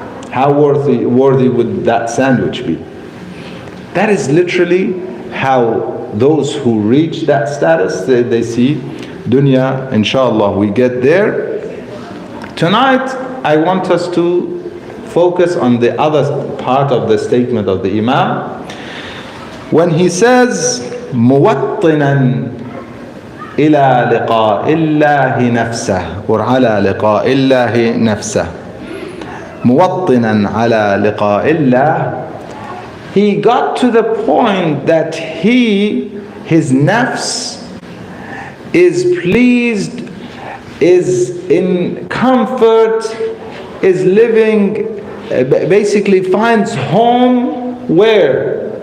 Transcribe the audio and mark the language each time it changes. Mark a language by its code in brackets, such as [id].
[en] How worthy would that sandwich be? That is literally how those who reach that status, they see dunya. Inshallah, we get there. Tonight, I want us to focus on the other part of the statement of the Imam. When he says, [ar] مُوَطِّنًا إِلَى لِقَاءِ اللَّهِ نَفْسَهُ [en] or [ar] عَلَى لِقَاءِ اللَّهِ نَفْسَهُ. مُوَطِّنًا عَلَى لِقَاءِ اللَّهِ. [en] He got to the point that his nafs is pleased, is in comfort, is living, basically finds home where?